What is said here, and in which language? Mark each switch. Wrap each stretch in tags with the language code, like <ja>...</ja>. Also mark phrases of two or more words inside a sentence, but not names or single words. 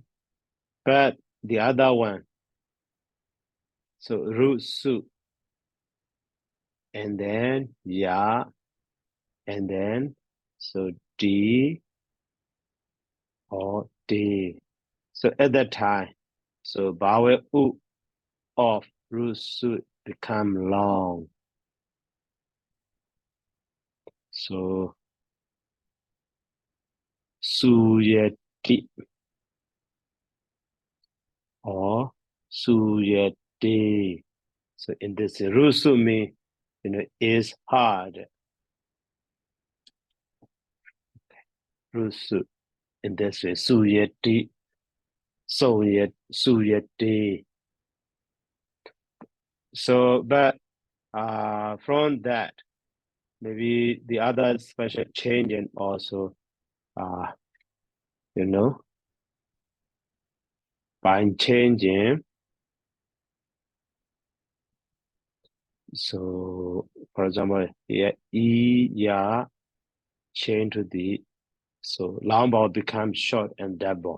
<en>But the other one, so root su, and then ya, and then so d or d. So at that time, so vowel u of root su become long. So su ye ti or su ye di. So in this root su mean is hard. Root su in this way, su ye ti, so ye su ye di. So but from that, maybe the other special change and also by changing. So for example here e ya change to the so long vowel becomes short and double.</en>